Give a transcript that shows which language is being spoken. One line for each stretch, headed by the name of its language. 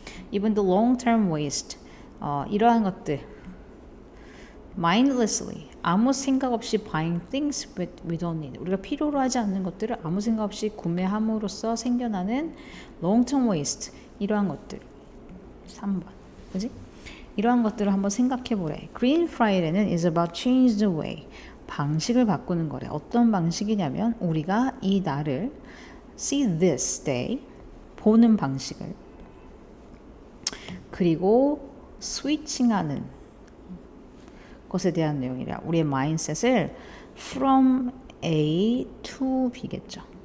English: Even the long-term waste, 이러한 것들. mindlessly,
Korean: 아무 생각 없이
English: buying things we don't need.
Korean: 우리가 필요로 하지 않는 것들을 아무 생각 없이 구매함으로써 생겨나는
English: long-term waste,
Korean: 이러한 것들. 3번, 그지? 이러한 것들을 한번 생각해 보래.
English: Green Friday는 is about change the way.
Korean: 방식을 바꾸는 거래. 어떤 방식이냐면 우리가 이 날을
English: see this day,
Korean: 보는 방식을, 그리고 스위칭하는 것에 대한 내용이라 우리의 마인셋을
English: from A to B겠죠.